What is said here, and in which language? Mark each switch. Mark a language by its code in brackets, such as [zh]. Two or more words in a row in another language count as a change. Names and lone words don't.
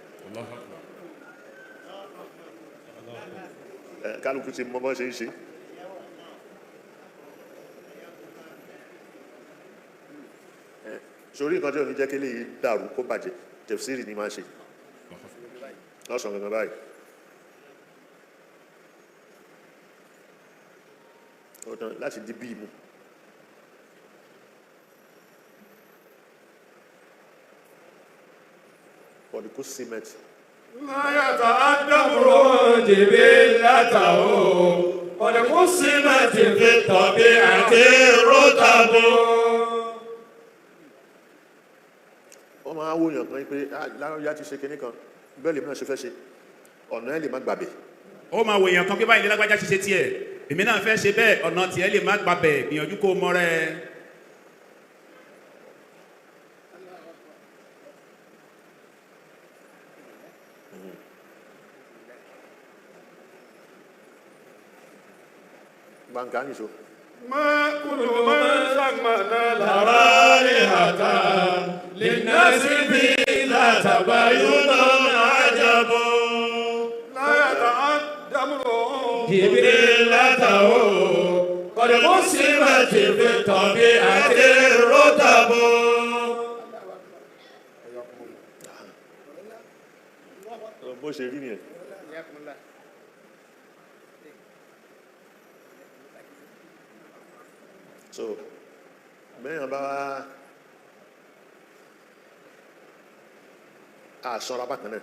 [yo] kálukú ti mọ bọ́ ṣe ń ṣe sórí nǹkan tí ò ní jẹ́ kí lè dàrú kó bàjẹ́ tẹ̀fsírì ni máa ṣe lọ́sàn gangan báyìí ọ̀dàn láti di bí mu [ar] قد قسمت ما يتعدم جبلته قد قسمت في الطبيعة الرتب. [yo] wọ́n máa wó yàn kan pé láyá ti ṣe kinní kan bẹ́ẹ̀ lèmi náà ṣe fẹ́ ṣe ọ̀nà ẹ̀ lè má gbàbẹ̀. Ó máa wò èèyàn kan pé báyìí lágbájá ṣiṣẹ́ tiẹ̀ èmi náà fẹ́ ṣe bẹ́ẹ̀ ọ̀nà tiẹ̀ lè má gbàbẹ̀ gbìyànjú kó mọ́ rẹ̀. Bankani so. [ar] ما كل من سمنا الرائحة للناس بلا تباين عجب لا يتعدم جبلته قد قسمت في الطبيعة الرتب. [yo] bó ṣe rí nìyẹn. So bẹ́ẹ̀ bá àsanra bákan náà.